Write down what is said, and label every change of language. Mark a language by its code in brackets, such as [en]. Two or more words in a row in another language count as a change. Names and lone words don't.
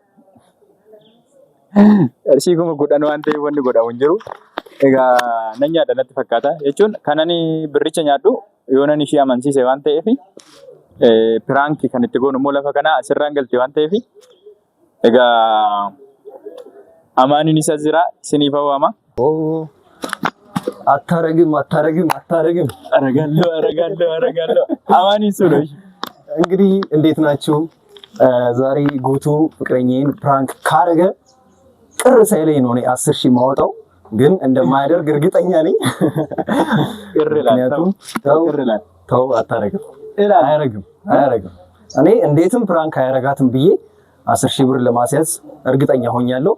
[om] Qarshii 10,000 waan ta'eef wanni godhamu hin jiru. Egaa nan nyaadha natti fakkaata jechuun kanani birricha nyaadhu yoo nan ishee amansiise waan ta'eef piraanki kan itti goonu immoo lafa kana asirraan galti waan ta'eef egaa Amaaniin isa jira isiniif hawwaama. [am] አታረግም አረጋለሁ አማኒ ሱሎሽ እንግዲህ እንዴት ናችሁ ዛሬ ጉቱ ፍቅረኛዬን ፕራንክ ካረገ ቅር ሳይለኝ ነው 10,000 ማውጣው ግን እንደማያደርግ እርግጠኛ ነኝ ተው አታረግም አያረግም እኔ እንዴትም ፕራንክ አያረጋትም ብዬ 10,000 ብር ለማስያዝ እርግጠኛ ሆኛለሁ